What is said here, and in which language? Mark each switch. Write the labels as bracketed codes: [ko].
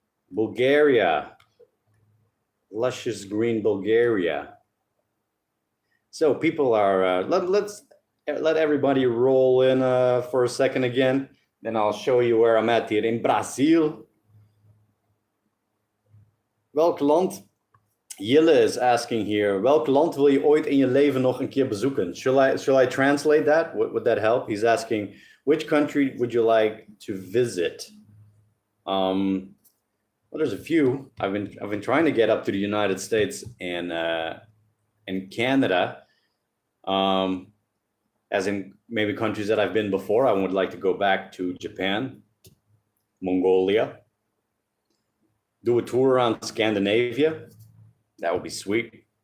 [en] Bulgaria. Luscious green Bulgaria. So people are, let's let everybody roll in for a second again. Then I'll show you where I'm at here in Brazil. [nl] Welk land? Jille [en] is asking here, [nl] welk land wil je ooit in je leven nog een keer bezoeken? [en] Shall I translate that? Would that help? He's asking, which country would you like to visit? Well, there's a few. I've been trying to get up to the United States and Canada. As in maybe countries that I've been before. I would like to go back to Japan, Mongolia, do a tour around Scandinavia. That would be sweet.